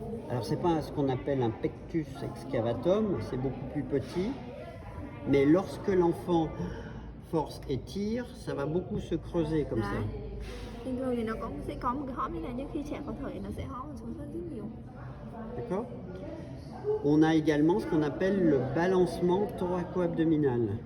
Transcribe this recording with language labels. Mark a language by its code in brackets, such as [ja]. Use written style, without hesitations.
[fr] Alors c'est pas ce qu'on appelle un pectus excavatum, c'est beaucoup plus petit. Mais lorsque l'enfant force et tire, ça va beaucoup se creuser comme ça. [vi] Bình thường thì nó sẽ có một cái hõm như này, nhưng khi trẻ có thở thì nó sẽ hõm xuống rất nhiều. [fr] D'accord. On a également ce qu'on appelle le balancement thoraco-abdominal.